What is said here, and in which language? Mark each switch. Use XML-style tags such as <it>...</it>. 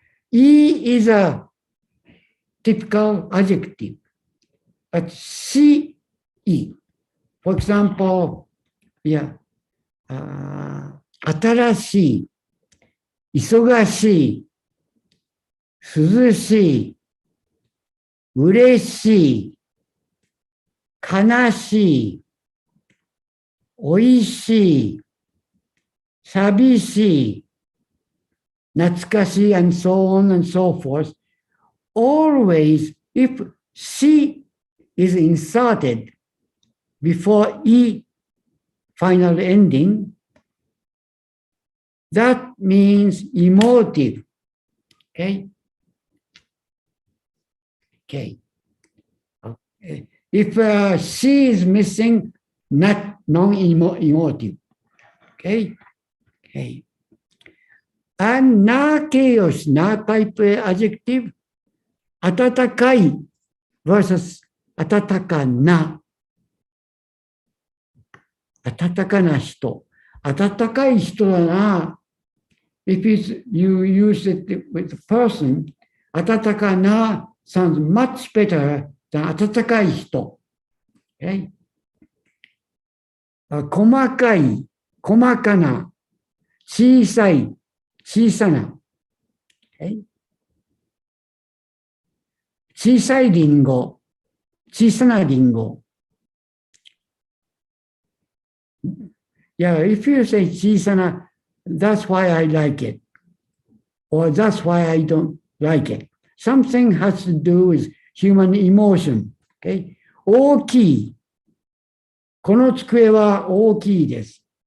<en>E is a typical adjective, but C, E. For example, yeah,</en> <ja>新しい、忙しい、涼しい、嬉しい、悲しい、おいしい、寂しい、懐かしい, and so on and so forth.</ja> <en>Always, if she is inserted, before E final ending, that means emotive. Okay? Okay. Okay. If C is missing, not non-emotive. Okay? Okay. And na 形容詞 na type adjective, 温かい versus 温かな。</en> <ja>温かな人。温かい人だな。</ja> <en>If you use it with a person, 温かな sounds much better than 温かい人。 Okay?</en> <ja>細かい、細かな、小さい、小さな。</ja> <en>Okay?</en> <ja>小さいリンゴ、小さなリンゴ。</ja> <en>Yeah, if you say 小さな、that's why I like it. Or that's why I don't like it. Something has to do with human emotion. Okay?</en> <ja>大きい。この机は大きいです。</ja>